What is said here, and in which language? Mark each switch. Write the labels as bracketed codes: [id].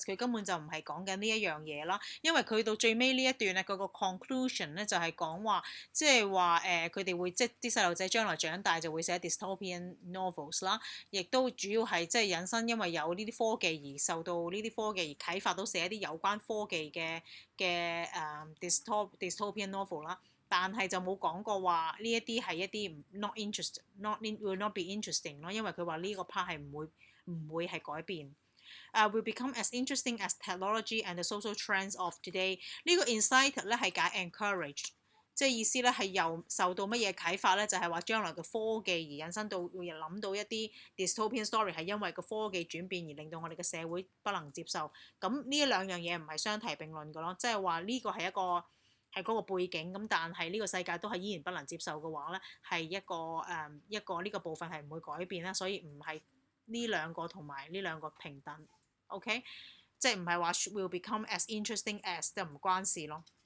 [yue] 佢根本就唔係講緊呢一樣嘢啦，因為佢到最尾呢一段咧，佢個 conclusion 咧就係講話，即係話佢哋會即係啲細路仔將來長大就會寫 dystopian novels 啦，亦都主要係即係引申，因為有呢啲科技而受到呢啲科技而啟發到寫一啲有關科技嘅dystopian novel 啦。但係就冇講過話呢一啲係一啲 [en] will not be interesting [yue] 咯，因為佢話呢個 part 係唔會係改變。 [en] will become as interesting as technology and the social trends of today。 [yue] 呢個 incite 咧係解 encouraged， 即係意思咧係由受到乜嘢啟發咧，就係話將來嘅科技而引申到會諗到一啲 dystopian story 係因為個科技轉變而令到我哋嘅社會不能接受。咁呢兩樣嘢唔係相提並論嘅咯，即係話呢個係係嗰個背景，咁但係呢個世界都係依然不能接受嘅話咧，係一個呢個部分係唔會改變啦，所以唔係呢兩個同埋呢兩個平等 ，OK， 即係唔係話 [en] will become as interesting as [yue] 就唔關事咯。